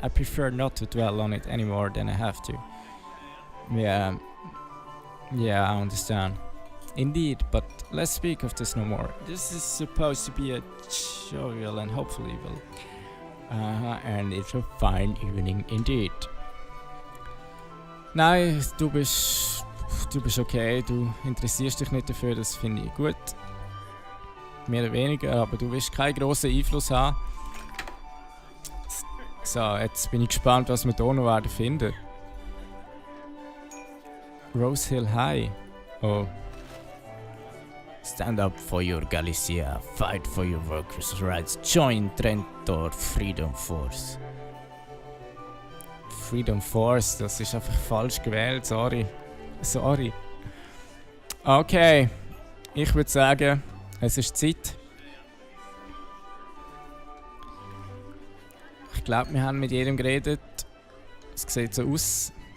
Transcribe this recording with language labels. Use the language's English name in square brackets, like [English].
[English] I prefer not to dwell on it any more than I have to. Yeah, I understand. Indeed, but let's speak of this no more. This is supposed to be a jovial and hopeful evil. And it's a fine evening indeed. [German] Nein, du bist okay, du interessierst dich nicht dafür, das finde ich gut. Mehr oder weniger, aber du wirst keinen grossen Einfluss haben. So, jetzt bin ich gespannt, was wir hier noch werden finden. [English] Rose Hill High. Oh. Stand up for your Galicia, fight for your workers' rights, join Trentor Freedom Force. [German] Freedom Force, das ist einfach falsch gewählt, sorry. Okay, ich würde sagen, es ist Zeit. Ich glaube, wir haben mit jedem geredet. Es sieht so aus.